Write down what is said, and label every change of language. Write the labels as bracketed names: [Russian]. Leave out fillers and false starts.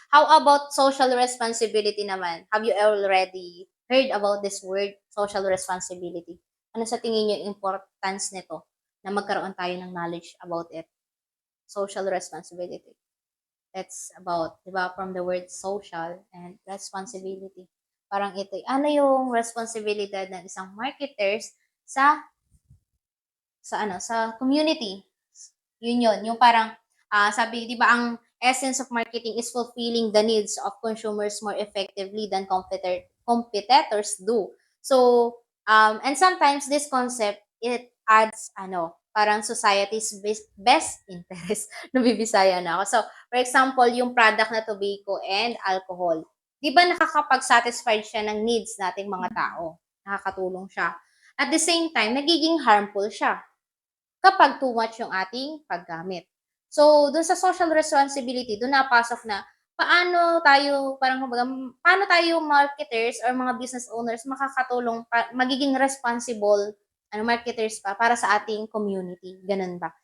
[English] How about social responsibility naman? Have you already heard about this word, social responsibility? [Filipino] Ano sa tingin niyo yung importance nito na magkaroon tayo ng knowledge about it? [English] Social responsibility. That's about, di ba, from the word social and responsibility. [Filipino] Parang ito, ano yung responsibilidad ng isang marketers sa community. [English] Yun, [Filipino] yung parang sabi, [English] 'di ba, ang essence of marketing is fulfilling the needs of consumers more effectively than competitors do. So, and sometimes this concept it adds parang society's best interest. [Filipino] Nabibisaya na ako. [English] So, for example, [Filipino] yung product na tobacco and alcohol. Di ba nakakapag-satisfy siya ng needs nating mga tao? Nakakatulong siya. [English] At the same time, [Filipino] nagiging harmful siya kapag too much yung ating paggamit. So, dun sa social responsibility, dun napasok na paano tayo marketers or mga business owners makakatulong magiging responsible marketers para sa ating community. Ganun ba?